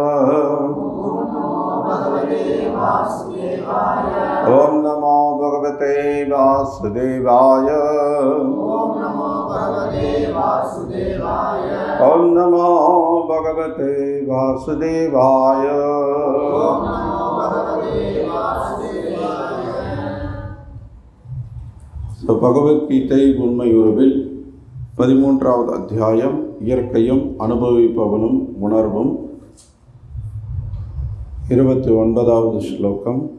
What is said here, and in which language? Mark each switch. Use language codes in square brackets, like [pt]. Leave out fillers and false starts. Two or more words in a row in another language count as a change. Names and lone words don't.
[sa] ओम नमो भगवते वासुदेवाय। ओम नमो भगवते वासुदेवाय। [ta] பகவத்கீதை உண்மையுறவில் 13வது அத்தியாயம் இயற்கையும் அனுபவிப்பவனும் உணர்வும் 29வது ஸ்லோகம்.